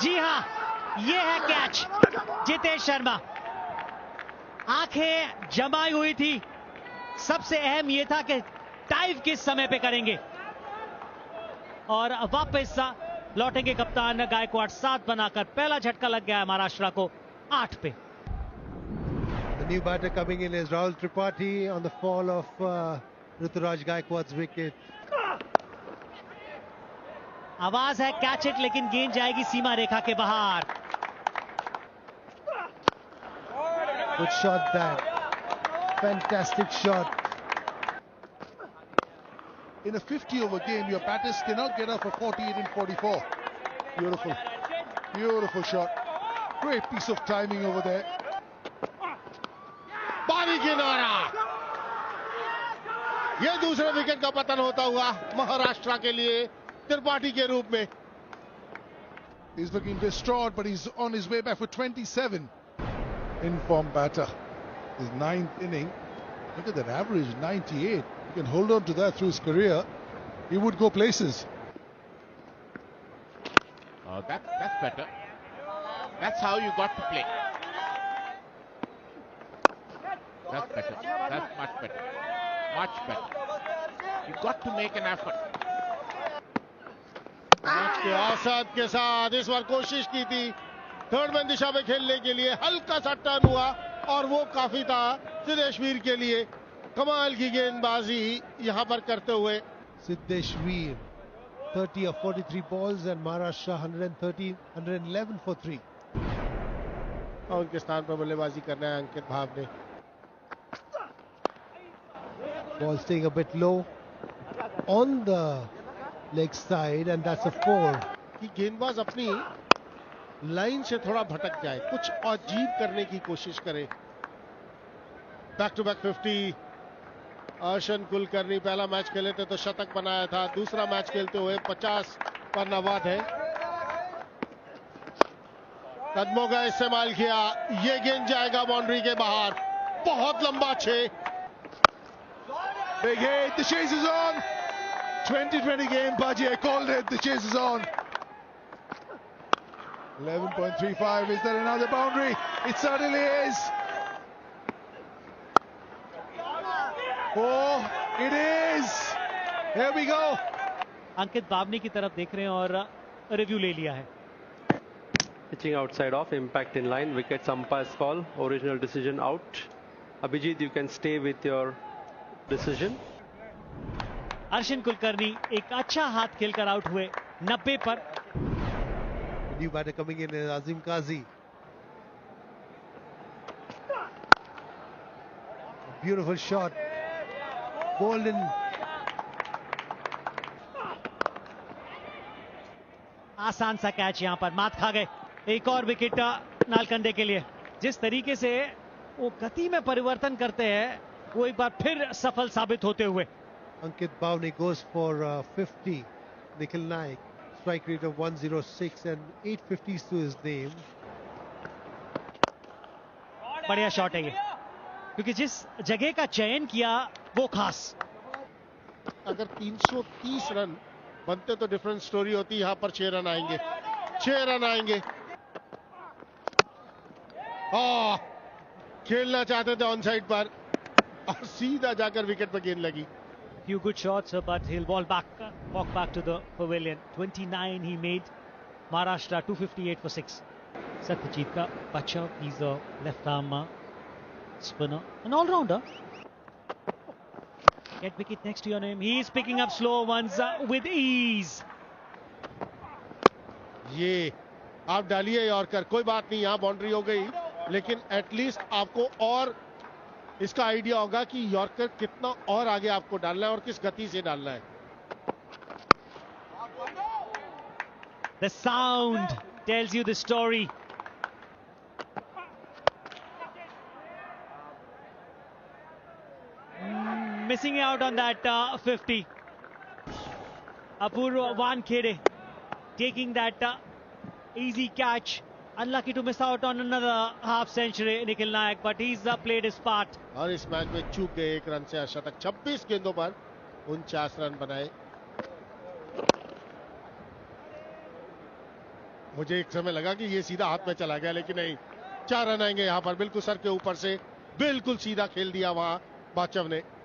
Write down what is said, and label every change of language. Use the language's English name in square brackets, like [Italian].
[Hindi] जी हां, ये है कैच. जितेश शर्मा आंखें जमाई हुई थी. सबसे अहम यह था कि डाइव किस समय पे करेंगे. और वापस लौटेंगे कप्तान गायकवाड़. 7 बनाकर पहला झटका लग गया है महाराष्ट्र को 8 पे. [English] The new batter coming in is Rahul Tripathi on the fall of Ruturaj Gaikwad's wicket. [Hindi] आवाज है [English] catch it, [Hindi] लेकिन गेंद जाएगी सीमा रेखा के बाहर. [English] Good shot that. Fantastic shot. In a 50-over game, your batters cannot get off for 48 and 44. Beautiful. Beautiful shot. Great piece of timing over there. [Hindi] पारी किनारा. ये दूसरे विकेट का पतन होता हुआ महाराष्ट्र के लिए त्रिपाठी के रूप में. [English] He's looking distraught, but he's on his way back for 27. In-form batter. His 9th inning. Look at that average, 98. He can hold on to that through his career. He would go places. Oh, that's better. That's how you got to play. That's better. That's much better. Much better. You got to make an effort. [Hindi] Match के औसत के साथ इस बार कोशिश की थी third man दिशा में खेलने के लिए, हल्का सा टर्न हुआ और वो काफी था सिद्धेश वीर के लिए। कमाल की गेंदबाजी यहां पर करते हुए [English] Siddesh Veer, 30 of 43 balls and Maharashtra 111 for 3. [Hindi] और उनके स्थान पर बल्लेबाजी करना है अंकित भाव ने। [English] Ball staying a bit low on the leg side and that's a 4. [Hindi] कि गेंदबाज अपनी लाइन से थोड़ा भटक जाए, कुछ अजीब करने की कोशिश करे। [English] back to back [Hindi] 50 Arshan Kulkarni पहला मैच खेले थे तो शतक बनाया था, दूसरा मैच खेलते हुए 50 पर नवाद है। कदमों का इस्तेमाल किया, ये गेंद जाएगा बाउंड्री के बाहर, बहुत लंबा 6। [English] Big hit, the chase is on. 20-20 game, Baji, I called it, the chase is on. 11.35, is there another boundary? It certainly is. Oh, it is. Here we go. [Hindi] अंकित बावनी की तरफ देख रहे हैं और रिव्यू ले लिया है। [English] Pitching outside off, impact in line, wickets umpire's call, original decision out. Abhijit, you can stay with your decision. [Hindi] Arshan Kulkarni एक अच्छा हाथ खेलकर आउट हुए 90 पर। [English] New batter coming in is Azim Qazi. Beautiful shot. Golden. [Hindi] आसान सा कैच यहां पर मात खा गए। एक और विकेट नालकंडे के लिए। जिस तरीके से वो गति में परिवर्तन करते हैं वो एक बार फिर सफल साबित होते हुए। [English] Ankit Bhavani goes for 50. Nikhil Naik, strike rate of 106 and 850s to his name. [Hindi] बढ़िया शॉट है ये, क्योंकि जिस जगह का चयन किया वो खास। अगर 330 रन बनते तो [English] different story [Hindi] होती, यहां पर 6 रन आएंगे, 6 रन आएंगे। खेलना चाहते थे ऑन साइड पर और सीधा जाकर विकेट पर गेंद लगी। [English] Few good shots, but he'll walk back to the pavilion. 29 he made. Maharashtra 258 for 6. Satyajit ka bacha, he's a left arm spinner, an all-rounder. Get wicket next to your name. He's picking up slow ones with ease. [Hindi] ये आप डालिए yorker, कोई बात नहीं, यहां boundary हो गई, लेकिन एटलीस्ट आपको और इसका आइडिया होगा कि यॉर्कर कितना और आगे आपको डालना है और किस गति से डालना है। [English] The sound tells you the story. Missing out on that 50. Apurva Wankhede taking that easy catch. Unlucky to miss out on another half century, Nikhil Naik, but he's played his part. [Hindi] और इस match में चूक गए 1 run से शतक, 26 गेंदों पर 49 run बनाए। मुझे एक समय लगा कि ये सीधा हाथ में चला गया, लेकिन नहीं, 4 रन आएंगे यहां पर, बिल्कुल सर के ऊपर से, बिल्कुल सीधा खेल दिया वहां बाचव ने।